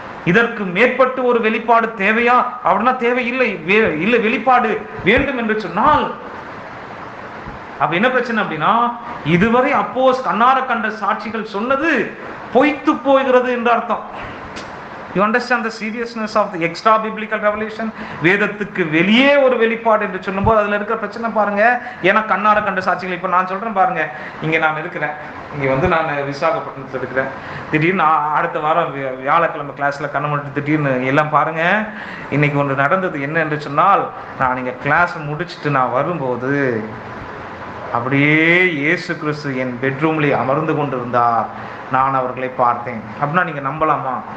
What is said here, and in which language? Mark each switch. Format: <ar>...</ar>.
<ta>இதற்கு மேற்பட்டு ஒரு வெளிப்பாடு தேவையா அப்படின்னா தேவையில்லை. இல்லை, வெளிப்பாடு வேண்டும் என்று சொன்னால் அப்ப என்ன பிரச்சனை அப்படின்னா, இதுவரை கண்ணார கண்ட சாட்சிகள் சொன்னது பொய்த்து போகிறது என்று அர்த்தம்.</ta> <en>You understand the seriousness of the extra biblical revelation?</en> <ta>வேதத்துக்கு வெளியே ஒரு வெளிப்பாடு என்று சொல்லும்போது அதுல இருக்கிற பிரச்சனை பாருங்க. ஏன்னா கண்ணார கண்ட சாட்சிகள், இப்ப நான் சொல்றேன் பாருங்க, இங்க நான் இருக்கிறேன், இங்க வந்து நான் விசாகப்பட்டினத்துல இருக்கிறேன், திடீர்னு அடுத்த வாரம் வியாழக்கிழமை கிளாஸ்ல கண்ண மட்டும் திடீர்னு எல்லாம் பாருங்க, இன்னைக்கு ஒன்று நடந்தது என்ன என்று சொன்னால், நான் இங்க கிளாஸ் முடிச்சுட்டு நான் வரும்போது அப்படியே இயேசு கிறிஸ்து என் பெட்ரூம்ல அமர்ந்து கொண்டிருந்தார், நான் அவர்களை பார்த்தேன் அப்படின்னா நீங்க நம்பலாமா?</ta>